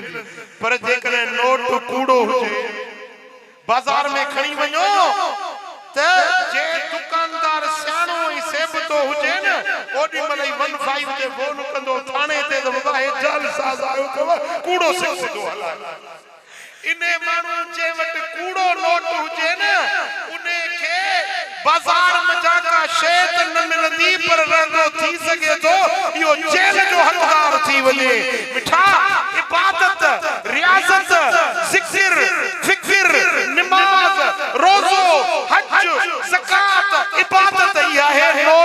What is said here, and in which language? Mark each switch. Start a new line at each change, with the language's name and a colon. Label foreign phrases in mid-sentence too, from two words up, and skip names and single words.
Sindhi: पर जेकॾहिं नोट कूड़ो हुजे, बाजार में खणी वञो त जे दुकानदार सियाणो ऐं सेबतो हुजे न, ओडी महिल 15 ते फोन कंदो थाणे ते त बाबा हे जाल साज़ आयो अथव, कूड़ो सिक्को हलाए। इने माण्हू जे वटि कूड़ो नोट हुजे न, उन्हे खे बाजार में जाका शइ त न मिलंदी, पर रहंदो थी सघे थो इहो जेल जो हक़दार थी वञे। मिठा इबादत, रियाज़त, ज़िक्र, फ़िक्र, नमाज, रोज़ो, हज, ज़कात, इबादत इहा है नोट।